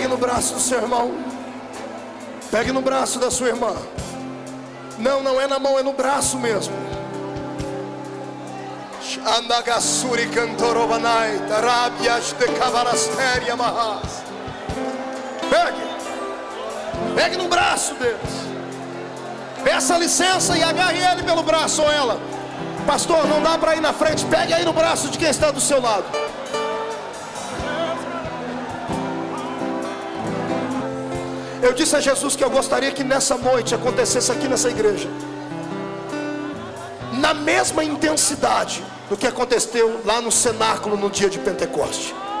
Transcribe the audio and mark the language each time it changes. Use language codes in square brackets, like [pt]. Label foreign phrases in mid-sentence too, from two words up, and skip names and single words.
[pt] braço do seu irmão. Pegue no braço da sua irmã. Não, não é na mão, é no braço mesmo. Andagasuri cantorobanai, tarabias de cavalasteria mahas. Pegue no braço deles. Peça licença e agarre ele pelo braço ou ela. Pastor, não dá para ir na frente. Pegue aí no braço de quem está do seu lado. Eu disse a Jesus que eu gostaria que nessa noite acontecesse aqui nessa igreja, na mesma intensidade do que aconteceu lá no cenáculo no dia de Pentecoste.